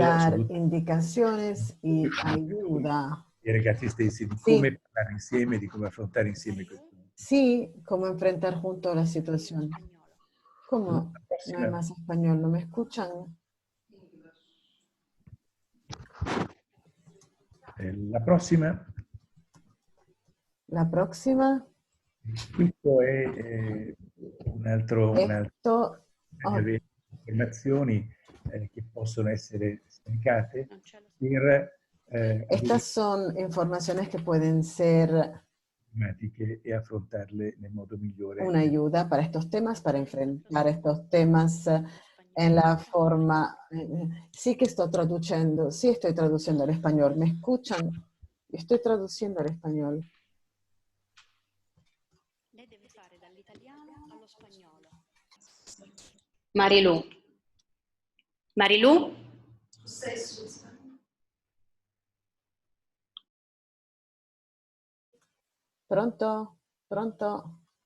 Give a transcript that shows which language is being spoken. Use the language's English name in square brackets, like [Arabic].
[Spanish] dar indicaciones y ayuda. [Italian] ai ragazzi stessi di come parlare insieme, di come affrontare insieme questo. [Spanish] Sí, cómo enfrentar juntos la situación. ¿Cómo? No hay más español, ¿no me escuchan? [Italian] La prossima. [Spanish] La próxima. [Italian] Questo è un altro di informazioni che possono essere scaricate per [Spanish] Estas son informaciones que pueden ser [Italian] tematiche e affrontarle nel modo migliore. [Spanish] una ayuda para estos temas, para enfrentar estos temas en la forma... sí que estoy traduciendo, sí estoy traduciendo al español. ¿Me escuchan? Estoy traduciendo al español. [Italian] Lei deve fare dall'italiano allo spagnolo. Marilu. Marilu? Pronto? Pronto?